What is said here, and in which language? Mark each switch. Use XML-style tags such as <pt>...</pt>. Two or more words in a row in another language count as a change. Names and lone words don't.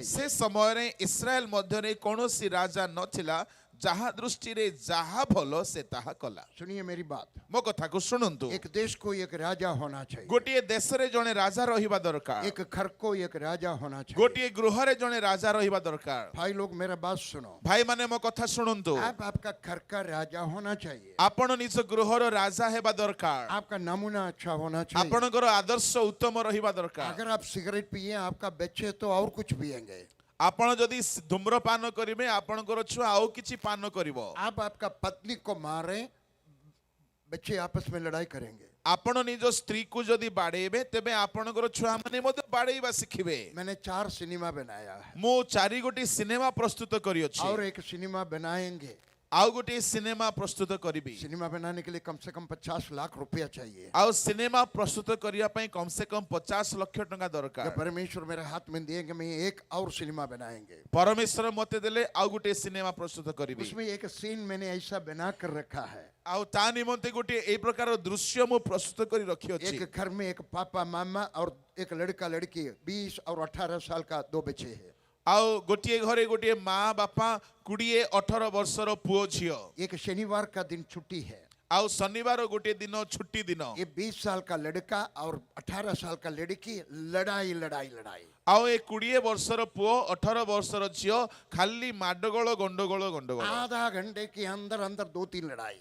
<or>ସେ ସମୟରେ ଇସ୍ରାଏଲ ମଧ୍ୟରେ କୌଣସି ରାଜା ନଥିଲା, ଯାହା ଦୃଷ୍ଟିରେ ଯାହା ଭଲ ସେ ତାହା କଲା।</or> <hi>सुनिए मेरी बात।</hi> <or>ମୋ କଥାକୁ ଶୁଣନ୍ତୁ।</or> <hi>एक देश को एक राजा होना चाहिए।</hi> <or>ଗୋଟିଏ ଦେଶରେ ଜଣେ ରାଜା ରହିବା ଦରକାର।</or> <hi>एक घर को एक राजा होना चाहिए।</hi> <or>ଗୋଟିଏ ଗୃହରେ ଜଣେ ରାଜା ରହିବା ଦରକାର।</or> <hi>भाई लोग मेरा बात सुनो।</hi> <or>ଭାଇମାନେ ମୋ କଥା ଶୁଣନ୍ତୁ।</or> <hi>आपका घर का राजा होना चाहिए।</hi> <or>ଆପଣ ନିଜ ଗୃହର ରାଜା ହେବା ଦରକାର।</or> <hi>आपका नमूना अच्छा होना चाहिए।</hi> <or>ଆପଣଙ୍କର ଆଦର୍ଶ ଉତ୍ତମ ରହିବା ଦରକାର।</or> <hi>अगर आप सिगरेट पिए आपका बच्चे तो और कुछ पिएंगे।</hi> <or>ଆପଣ ଯଦି ଧୂମ୍ରପାନ କରିବେ, ଆପଣଙ୍କର ଛୁଆ ଆଉ କିଛି ପାନ କରିବ।</or> <hi>आप आपका पत्नी को मारे, बच्चे आपस में लड़ाई करेंगे।</hi> <or>ଆପଣ ନିଜ ସ୍ତ୍ରୀକୁ ଯଦି ବାଡେଇବେ, ତେବେ ଆପଣଙ୍କର ଛୁଆମାନେ ମଧ୍ୟ ବାଡେଇବା ଶିଖିବେ।</or> <hi>मैंने 4 सिनेमा बनाया है</hi> <or>ମୁଁ 4 ଗୋଟି ସିନେମା ପ୍ରସ୍ତୁତ କରିଅଛି,</or> <hi>और एक सिनेमा बनाएंगे।</hi> <or>ଆଉ ଗୋଟିଏ ସିନେମା ପ୍ରସ୍ତୁତ କରିବି।</or> <hi>सिनेमा बनाने के लिए कम से कम 50 लाख रुपया चाहिए।</hi> <or>ଆଉ ସିନେମା ପ୍ରସ୍ତୁତ କରିବା ପାଇଁ</or> <hi>कम से कम</hi> <or>50 ଲକ୍ଷ ଟଙ୍କା</or> <hi>जब</hi> <or>ଦରକାର।</or> <hi>परमेश्वर मेरे हाथ में देंगे मैं एक और सिनेमा बनाएंगे।</hi> <or>ପରମେଶ୍ୱର ମୋତେ ଦେଲେ ଆଉ ଗୋଟିଏ ସିନେମା ପ୍ରସ୍ତୁତ କରିବି।</or> <hi>उसमें एक सीन मैंने ऐसा बना कर रखा है।</hi> <or>ଆଉ ତା ନିମନ୍ତେ ଗୋଟିଏ ଏଇ ପ୍ରକାର ଦୃଶ୍ୟ ମୁଁ ପ୍ରସ୍ତୁତ କରି ରଖିଅଛି।</or> <hi>एक घर में एक पापा मामा और एक लड़का लड़की, 20 और 18 साल का 2 बच्चे हैं।</hi> <or>ଆଉ ଗୋଟିଏ ଘରେ ଗୋଟିଏ ମା ବାପା, 20-18 ବର୍ଷର ପୁଅ ଝିଅ।</or> <hi>एक शनिवार का दिन छुट्टी है।</hi> <or>ଆଉ ଶନିବାର ଗୋଟେ ଦିନ ଛୁଟି ଦିନ</or> <hi>ये 20 साल का लड़का और 18 साल का लड़की लड़ाई लड़ाई लड़ाई।</hi> <or>ଆଉ ଏ 20 ବର୍ଷର ପୁଅ 18 ବର୍ଷର ଝିଅ ଖାଲି ମାଡଗୋଳ ଗଣ୍ଡଗୋଳ ଗଣ୍ଡଗୋଳ</or> <hi>आधा घंटे के अंदर अंदर 2-3 लड़ाई।</hi>